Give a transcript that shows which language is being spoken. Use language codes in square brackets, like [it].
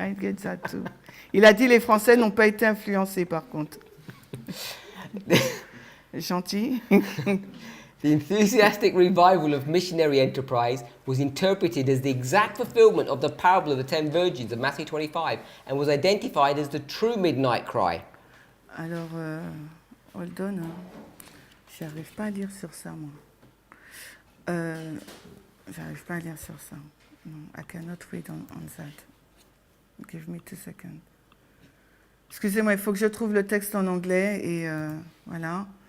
[en] I get that too. [fr] Il a dit les Français n'ont pas été influencés par contre. Gentil. [en] The enthusiastic revival of missionary enterprise was interpreted as the exact fulfillment of the parable of the 10 virgins of Matthew 25 and was identified as the true midnight cry. Alors, hold on. [fr] J'arrive pas à lire sur ça, moi. J'arrive pas à lire sur ça. [en] No, I cannot read on that. Give me 2 seconds. [fr] Excusez-moi, il faut que je trouve le texte en anglais et voilà.